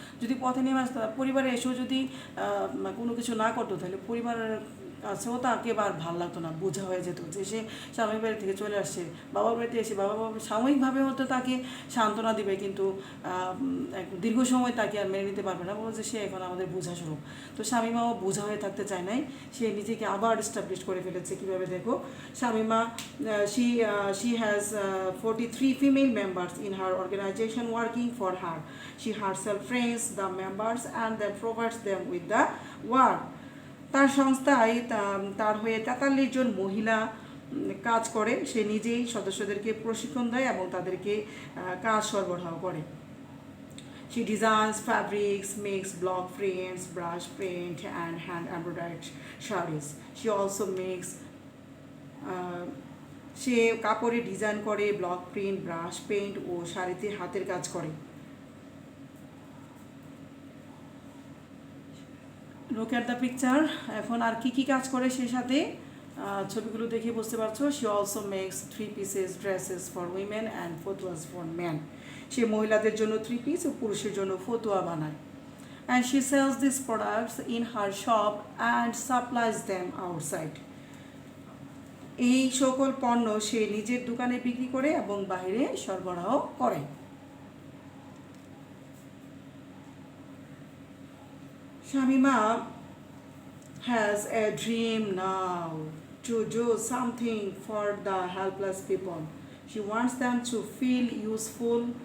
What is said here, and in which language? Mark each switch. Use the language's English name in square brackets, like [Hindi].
[Bangla] যদি পথে নেমে আসতো, পরিবারে এসেও যদি কোনো কিছু না করতো, তাহলে পরিবারের কাছেও তাকে আর ভালো লাগতো না, বোঝা হয়ে যেত যে সে স্বামীর বাড়ি থেকে চলে আসছে। বাবার বাড়িতে এসে বাবা সাময়িকভাবে হয়তো তাকে সান্ত্বনা দিবে, কিন্তু দীর্ঘ সময় তাকে আর মেনে নিতে পারবে না, বলো যে সে এখন আমাদের বোঝা স্বরূপ। তো শামিমাও বোঝা হয়ে থাকতে চায় নাই, সে নিজেকে আবার এস্টাবলিশ করে ফেলেছে। কীভাবে দেখো, [English] Shamima she has 43 female members in her organization working for her. She herself trains the members and then provides them with the work. [Bangla] তার সংস্থায় তার হয়ে 43 জন মহিলা কাজ করে। সে নিজেই সদস্যদেরকে প্রশিক্ষণ দেয় এবং তাদেরকে কাজ সরবরাহ করে। [English] She designs fabrics, makes block prints, brush print and hand embroidered sarees. She also makes [Bangla] সে কাপড়ে ডিজাইন করে, ব্লক প্রিন্ট, ব্রাশ পেইন্ট ও শাড়িতে হাতের কাজ করে। [English] Look at the picture. [Bangla] এখন আর কি কি কাজ করে সেই সাথে ছবিগুলো দেখে বুঝতে পারছো। [English] She also makes 3 pieces dresses for women and fatuas for man. [Bangla] সে মহিলাদের জন্য 3 পিস ও পুরুষের জন্য ফতুয়া বানায়। [English] And she sells this products in her shop and supplies them outside. [Bangla] এই সকল পণ্য সে নিজের দোকানে বিক্রি করে এবং বাইরে সরবরাহ করে। [English] Shamima has a dream now to do something for the helpless people. She wants them to feel useful.